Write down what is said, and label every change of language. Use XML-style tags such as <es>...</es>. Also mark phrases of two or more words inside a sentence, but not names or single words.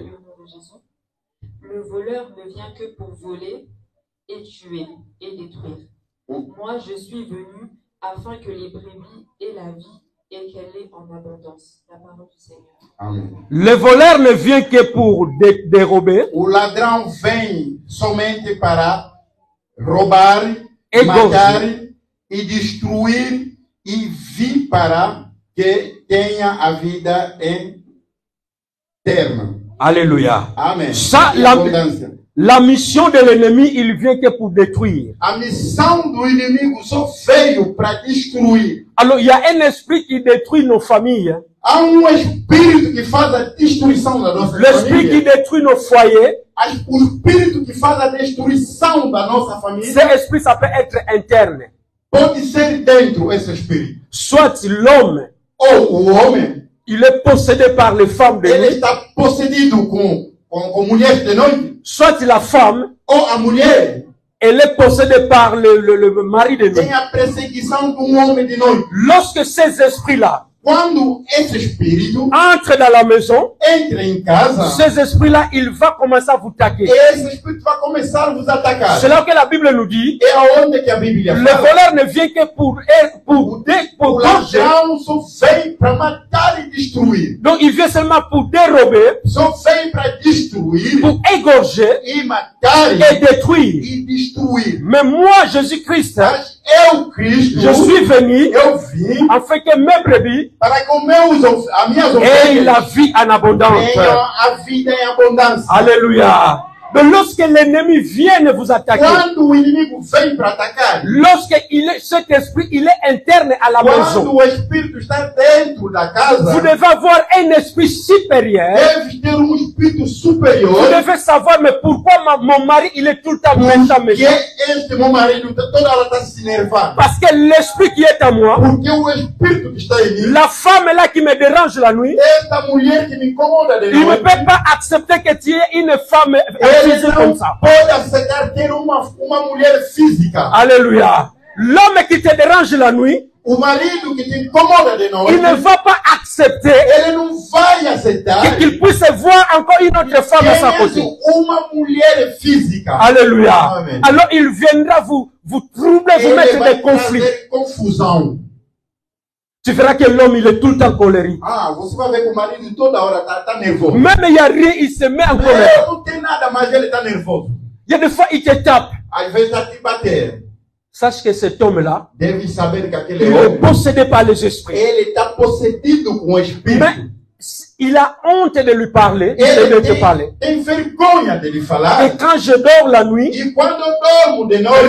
<fr>Le voleur ne vient que pour voler et tuer et détruire. Moi, je suis venu afin que les brebis aient la vie et qu'elle ait en abondance. La parole du Seigneur. Amen. Le voleur ne vient que pour dérober.</fr> <pt>O ladrão vem somente para roubar, e matar e destruir e vir para que tenha a vida eterna.</pt> <fr>Alléluia. Amen. Ça, la mission de l'ennemi, il vient que pour détruire.</fr> <pt>A missão do inimigo só veio para destruir.</pt> <fr>Alors, il y a un esprit qui détruit nos familles.</fr> <pt>Há espírito que faz a destruição da nossa família.</pt> <fr>L'esprit qui détruit nos foyers.</fr> <pt>O espírito que faz a destruição da nossa família.</pt> <fr>Cet esprit, ça peut être interne.</fr> <pt>Pode ser dentro esse espírito.</pt> <fr>Soit l'homme,</fr> <pt>ou o homem,</pt> <fr>il est possédé par les femmes de</fr> <pt>ele</pt> <fr>nuit.</fr> <pt>está possedido com mulheres de noite.</pt> <fr>Soit la femme,</fr> <pt>ou a mulher,</pt> <fr>elle est possédée par le mari de nuit.</fr> <pt>Tem a perseguição de homem de noite.</pt> <fr>Lorsque ces esprits-là</fr> <pt>Quando esse espírito</pt> <fr>entre dans la maison,</fr> <pt>entra em casa,</pt> <fr>ces esprits-là, il va commencer à vous attaquer.</fr> <pt>esse espírito vai começar a vos atacar.</pt> <fr>C'est là que la Bible nous dit,</fr> <pt>É aonde que a Bíblia</pt> <fr>le</fr> <pt>fala.</pt> <fr>voleur ne vient que pour</fr> <pt>O</pt> <fr>gorger.</fr> <pt>ladrão só vem para matar e destruir.</pt> <fr>Donc il vient seulement pour dérober,</fr> <pt>Só vem para destruir</pt> <fr>pour égorger</fr> <pt>e matar</pt> <fr>et détruire.</fr> <pt>e destruir.</pt> <fr>Mais moi, Jésus-Christ,</fr> <pt>Mas eu, Cristo,</pt> <fr>je suis venu</fr> <pt>eu vim</pt> <fr>afin que mes brebis</fr> <pt>para que as minhas</pt> <fr>aient la</fr> <pt>ovelhas</pt> <fr>vie en abondance.</fr> <pt>tenham a vida em abundância.</pt> <fr>Alléluia. Mais lorsque l'ennemi vient vous attaquer,</fr> <pt>Quando o inimigo vem para atacar,</pt> <fr>lorsque cet esprit, il est interne à la</fr> <pt>quando</pt> <fr>maison,</fr> <pt>o espírito está dentro da casa,</pt> <fr>vous devez avoir un esprit supérieur.</fr> <pt>deves ter espírito</pt> <fr>Vous</fr> <pt>superior.</pt> <fr>devez savoir, mais pourquoi mon mari, il est tout le temps méchant,</fr> <pt>Porque</pt> <fr>méchant?</fr> <pt>este meu marido toda hora está se enervando.</pt> <fr>Parce que l'esprit qui est à moi,</fr> <pt>Porque o espírito que está em mim,</pt> <fr>la femme là qui me dérange la nuit,</fr> <pt>esta mulher que me incomoda de</pt> <fr>il ne</fr> <pt>noite,</pt> <fr>peut pas accepter que tu aies une femme</fr> <pt>ele</pt> <fr>physique</fr> <pt>não</pt> <fr>comme ça.</fr> <pt>pode aceitar ter uma mulher física.</pt> <fr>Alléluia. L'homme qui te dérange la nuit,</fr> <pt>O marido que te incomoda de noite,</pt> <fr>il ne va pas accepter</fr> <pt>ele não vai aceitar</pt> <fr>qu'il puisse voir encore une autre femme à sa côté.</fr> <pt>uma mulher física.</pt> <fr>Alléluia. Amen. Alors il viendra vous troubler, vous</fr> <pt>Ele</pt> <fr>mettre</fr> <pt>vai</pt> <fr>des conflits.</fr> <pt>trazer confusão.</pt> <fr>Tu verras que l'homme, il est tout le temps colérique.</fr> <pt>Ah, você vai ver que o marido toda hora tá nervoso.</pt> <fr>Même il n'y a rien, il se met en colère.</fr> <pt>Não tem nada, mas ele tá nervoso.</pt> <fr>Il y a des fois, il te tape.</fr> <pt>Às vezes tá te bater.</pt> <fr>Sache que cet homme-là,</fr> <pt>Deve saber que aquele</pt> <fr>il est</fr> <pt>homem,</pt> <fr>possédé par les esprits.</fr> <pt>ele está possedido com o espírito.</pt> <fr>Mais il a honte de lui parler, de</fr> <pt>Ele</pt> <fr>te parler.</fr> <pt>tem vergonha de lhe falar.</pt> <fr>Et quand je dors la nuit,</fr> <pt>E quando eu dormo de noite,</pt>